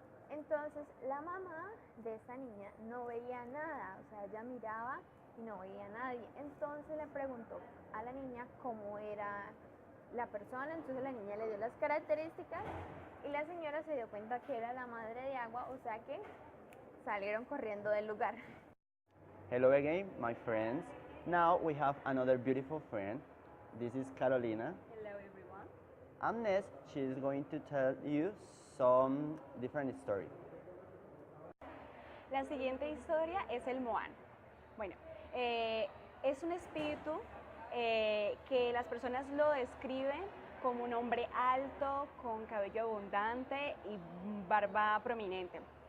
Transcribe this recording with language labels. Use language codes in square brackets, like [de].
[es] Entonces la mamá de esa niña no veía nada, o sea, ella miraba y no veía a nadie. Entonces le preguntó a la niña cómo era la persona, entonces la niña le dio las características y la señora se dio cuenta que era la madre de agua, o sea que salieron corriendo del lugar. [en] Hello again, my friends. Now we have another beautiful friend. This is Carolina. Hello everyone. And next, she is going to tell you some different story. [es] La siguiente historia es el Moan. Bueno, es un espíritu que las personas lo describen como un hombre alto, con cabello abundante y barba prominente.